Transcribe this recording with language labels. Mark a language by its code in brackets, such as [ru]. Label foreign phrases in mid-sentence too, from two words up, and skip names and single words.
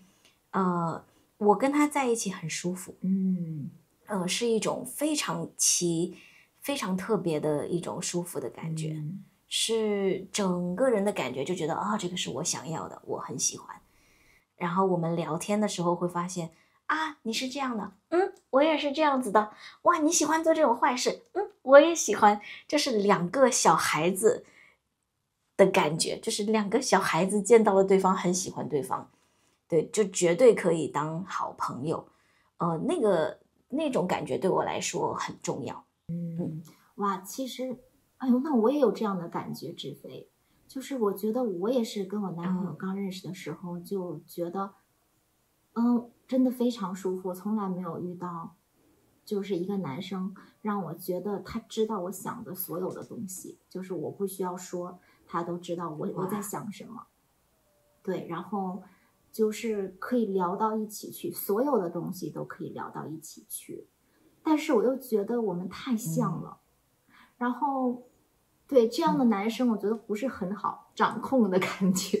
[zh] 我跟他在一起很舒服，是一種非常特別的一種舒服的感覺，是整個人的感覺就覺得這個是我想要的，我很喜歡。然後我們聊天的時候會發現你是這樣的，我也是這樣子的，哇，你喜歡做這種壞事，我也喜歡，就是2個小孩子的感覺，就是2個小孩子見到了对方很喜歡對方。對，就絕對可以當好朋友，那種感覺對我來說很重要。哇，其實，那我也有這樣的感覺，志飛，就是我覺得我也是跟我男朋友剛認識的時候就覺得，真的非常舒服，從來沒有遇到，就是一個男生讓我覺得他知道我想的所有的東西，就是我不需要說，他都知道我在想什麼。對，然後就是可以聊到一起去，所有的東西都可以聊到一起去，但是我又觉得我们太像了，然后对这样的男生，我觉得不是很好掌控的感觉。